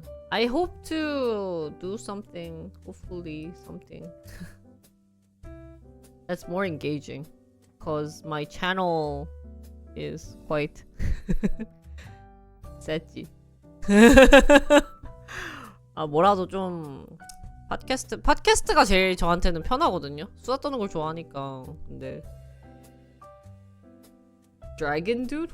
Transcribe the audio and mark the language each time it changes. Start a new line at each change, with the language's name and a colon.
English: I hope to do something, hopefully something that's more engaging, cause my channel is quite
Korean: 셌지. 뭐라도 좀 팟캐스트가 제일 저한테는 편하거든요. 수다 떠는 걸 좋아하니까. 근데 Dragon dude?